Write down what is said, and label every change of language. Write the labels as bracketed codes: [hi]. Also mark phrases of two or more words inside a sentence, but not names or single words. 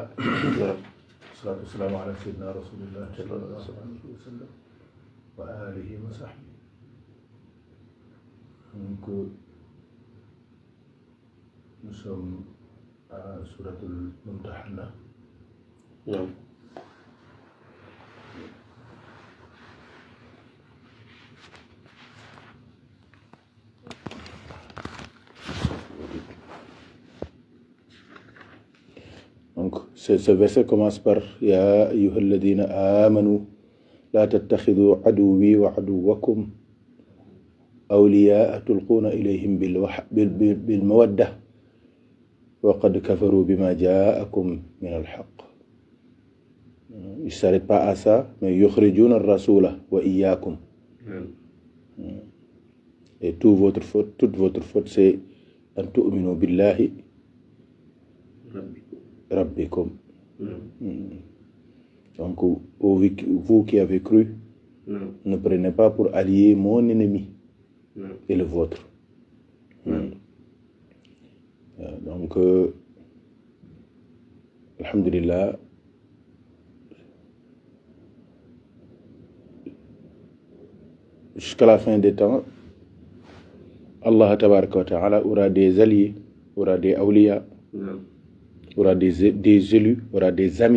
[ar] والصلاة والسلام على سيدنا رسول الله صلى الله عليه وسلم وآله وصحبه. [fr] Donc, nous sommes à Surat al-Mumtahana. Non. Donc, ce verset commence par [ar] يا أيها الذين آمنوا لا تتخذوا عدوي وعدوكم أولياء تلقون إليهم بالمودة وقد كفروا بما جاءكم من الحق. [fr] Il ne s'arrête pas à ça, mais [ar] يخرجون الرسول وإياكم. [fr] Et toute votre faute, c'est [ar] أن تؤمنوا بالله ربكم. [fr] Donc, vous qui avez cru, ne prenez pas pour allier mon ennemi et le vôtre. Donc, alhamdulillah, jusqu'à la fin des temps, [ar] الله تبارك وتعالى [fr] aura des alliés, aura des awliya, aura des élus, aura des amis.